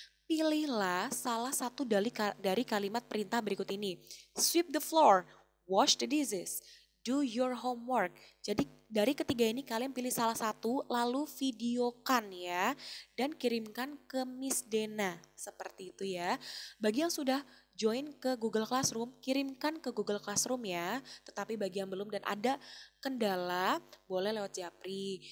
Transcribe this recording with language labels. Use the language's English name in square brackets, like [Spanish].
[Indonesian] Pilihlah salah satu dari kalimat perintah berikut ini. [English] Sweep the floor, wash the dishes, do your homework. [Indonesian] Jadi dari ketiga ini kalian pilih salah satu lalu videokan ya dan kirimkan ke Miss Dena. Seperti itu ya. Bagi yang sudah join ke Google Classroom, kirimkan ke Google Classroom ya. Tetapi bagi yang belum dan ada kendala, boleh lewat Japri.